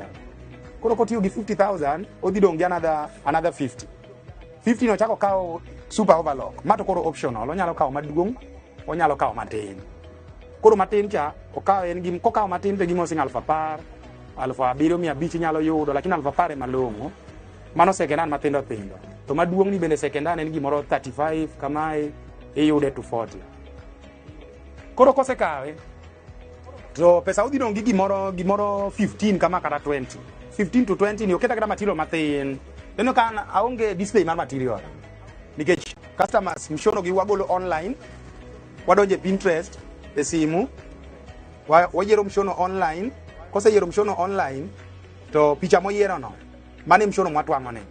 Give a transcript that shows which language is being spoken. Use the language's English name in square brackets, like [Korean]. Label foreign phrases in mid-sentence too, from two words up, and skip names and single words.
[Luo (Kenya and Tanzania)] Koro kotiyo gi 50,000 odhi dong gi another 50 no chako kawo [English] super overlock. [Luo (Kenya and Tanzania)] Mato koro optional onyalo kawo maduong' onyalo kawo matin. Koro matin cha okawo en gim kokawo matin to gimo sing 10,000 7,500 nyalo yudo, lakini 10,000 malong'o mano [English] second hand [Luo (Kenya and Tanzania)] matindo tindo. To maduong' ni bende [English] second hand [Luo (Kenya and Tanzania)] en gimoro 35 kamae iyude to 40. Koro kosekawe to pesa udhi dong' gi gimoro 15 kama kata 20. 15 to 20 ni oketa kata material matin. Neno kan aonge display mar material. Nikech customers mshono gi wagolo online, wadonje Pinterest e simu, wayiero mshono online, kose yiero mshono online to picha moyiero no mane mshono mwatwang'o ne.